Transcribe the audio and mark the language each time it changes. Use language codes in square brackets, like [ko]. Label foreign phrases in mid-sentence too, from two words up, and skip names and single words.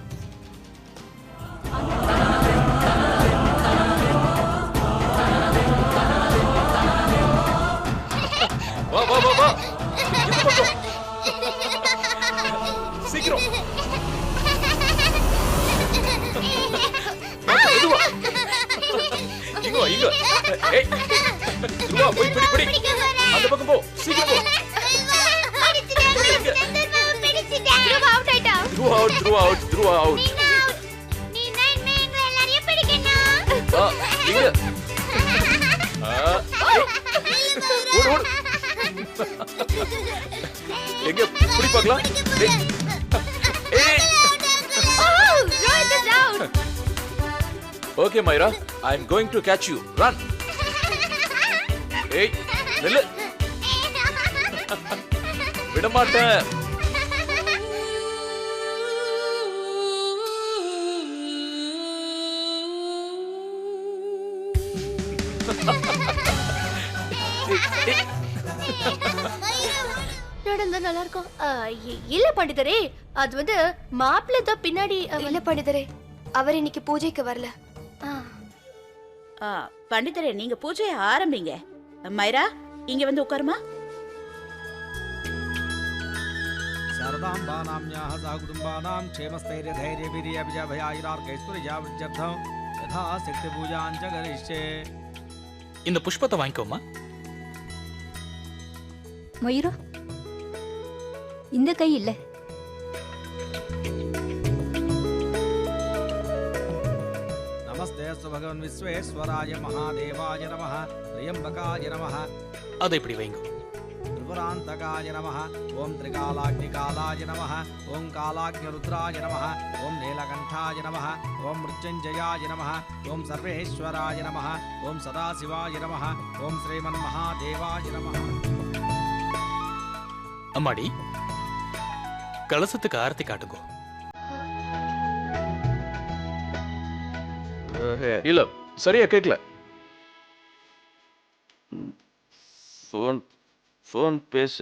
[ta] வா வா வா வா, இந்த பக்கம் சீக்கிரம். மெதுவா. இங்க வா, இங்க. ஏய், துருவா போய் பிடி பிடி. அந்த பக்கம் போ, சீக்கிரம் போ. [en] Throw out. [ta] நீ நைன் மேங்க எல்லாரையும் பிடிக்கணும். வா, இங்க. ஓடு. எங்க பிடி பார்க்கலாம். ஏய். [en] Okay, Myra, I'm going to catch you. Run. [ta] Hey, நில்லு. விட மாட்டேன். நடந்தா நல்லா இருக்கும். இல்ல பண்டிதரே, அது வந்து மாப்பிள்ளை தான் பின்னாடி. இல்ல பண்டிதரே, அவர் இன்னைக்கு பூஜைக்கு வரல. பண்டிதரே, நீங்க பூஜையை ஆரம்பிங்க. மைரா, இங்க வந்து உட்காருமா. [sa] शारदाम्बानाम्याः सा कुटुम्बानां क्षेमस्थैर्यधैर्यवीर्याभिजाभयायुरार्कैश्वर्यावृद्ध्यर्थं यथा शक्तिपूजां च करिष्ये. [ta] இந்த புஷ்பத்தை வாங்கிக்கோமா. மயூரா, இந்த கை இல்ல. [sa] नमस्ते अस्तु भगवन् विश्वेश्वराय महादेवाय नमः त्र्यंबकाय नमः [ta] அதை இப்படி வைங்க. [sa] त्रिपुरान्तकाय नमः ओम त्रिकालाग्निकालाय नमः ओम कालाग्निरुद्राय नमः ओम नीलकण्ठाय नमः ओम मृत्युञ्जयाय नमः ओम सर्वेश्वराय नमः ओम सदाशिवाय नमः ओम श्रीमन्महादेवाय नमः. [ta] அம்மாடி, கலசத்துக்கு ஆரத்தி காட்டுங்க. இல்ல சரியா கேட்கல. ஃபோன் பேசு.